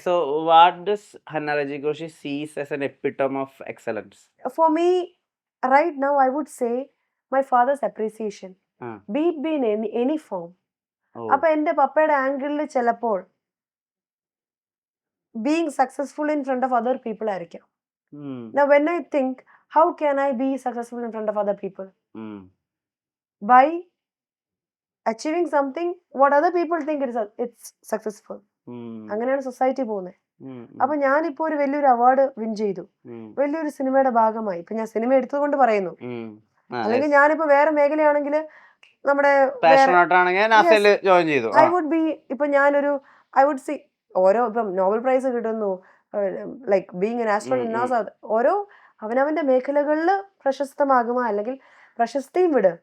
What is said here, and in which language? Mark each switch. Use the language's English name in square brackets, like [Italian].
[English] So, what does Hanna Rajigoshi sees as an epitome of excellence? for me right now I would say my father's appreciation, Ah. be it be in any form. Oh. [Malayalam] അപ്പൊ എന്റെ പപ്പയുടെ ആംഗിളിൽ ചിലപ്പോൾ [English] being successful in front of other people [Malayalam] ആയിരിക്കാം. Hmm. [English] Now when I think how can I be successful in front of other people? Hmm. By achieving something what other people think it's successful. Hmm. [Malayalam] അങ്ങനെയാണ് society പോകുന്നത്. Hmm. അപ്പൊ ഞാനിപ്പോ ഒരു വലിയൊരു award win ചെയ്തു, Hmm. വലിയൊരു സിനിമയുടെ ഭാഗമായി. ഇപ്പൊ ഞാൻ സിനിമ എടുത്തുകൊണ്ട് പറയുന്നു. Hmm. Ah, അല്ലെങ്കിൽ [English] yes. [Malayalam] ഞാനിപ്പോ വേറെ മേഖലയാണെങ്കിൽ നമ്മുടെ Passion ആയിട്ടാണെങ്കിൽ നാസയിൽ ജോയിൻ ചെയ്തു. [English] I would be [Malayalam] ഇപ്പൊ ഞാനൊരു ഐ വുഡ് സി ഓരോ ഇപ്പം നോബൽ പ്രൈസ് കിട്ടുന്നു, [English] like being an astronaut [Malayalam] NASA, ഓരോ അവനവന്റെ മേഖലകളിൽ പ്രശസ്തമാകുമോ അല്ലെങ്കിൽ പ്രശസ്തിയും വിട്,